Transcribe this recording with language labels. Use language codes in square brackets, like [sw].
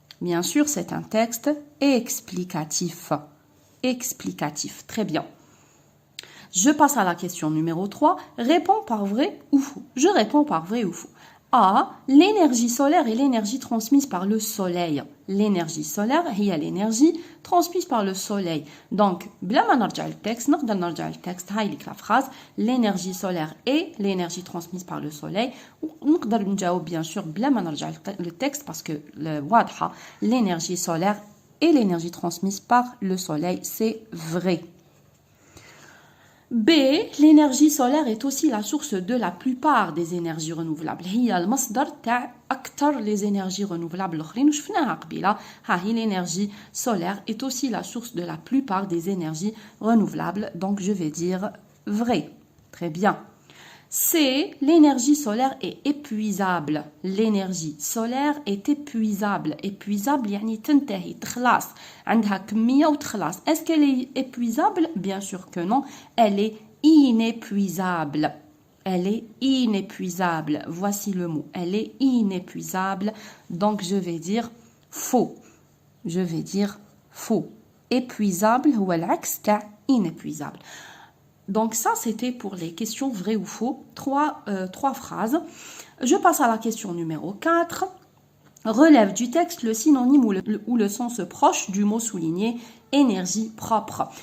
[fr] Bien sûr, c'est un texte explicatif. Explicatif. Très bien. Je passe à la question numéro 3. Réponds par vrai ou faux. Je réponds par vrai ou faux. A. L'énergie solaire est l'énergie transmise par le soleil. L'énergie solaire هي l'énergie transmise par le soleil. [ar] Donc, بلا ما نرجع للتكست نقدر نرجع للتكست هاي لك [fr] la phrase. L'énergie solaire est l'énergie transmise par le soleil. [ar] ونقدر نجاوب [fr] bien sûr [ar] بلا ما نرجع للتكست [fr] parce que واضحة l'énergie solaire et l'énergie transmise par le soleil, c'est vrai. B. L'énergie solaire est aussi la source de la plupart des énergies renouvelables. [ar] هي المصدر تاع أكثر [fr] les énergies renouvelables [ar] الأخرين وشفناها قبيلة. [fr] هاي l'énergie solaire est aussi la source de la plupart des énergies renouvelables. Donc je vais dire vrai. Très bien. c'est l'énergie solaire est épuisable. L'énergie solaire est épuisable. [ar] Épuisable, يعني تنتهي تخلص عندها كمية وتخلص. [fr] Est-ce qu'elle est épuisable? Bien sûr que non. Elle est inépuisable. Elle est inépuisable. Voici le mot. Elle est inépuisable. Donc je vais dire faux. Je vais dire faux. [ar] Épuisable هو العكس تاع inépuisable. [fr] Donc ça, c'était pour les questions vrai ou faux. Trois phrases. Je passe à la question numéro 4. Relève du texte le synonyme ou le sens proche du mot souligné énergie propre.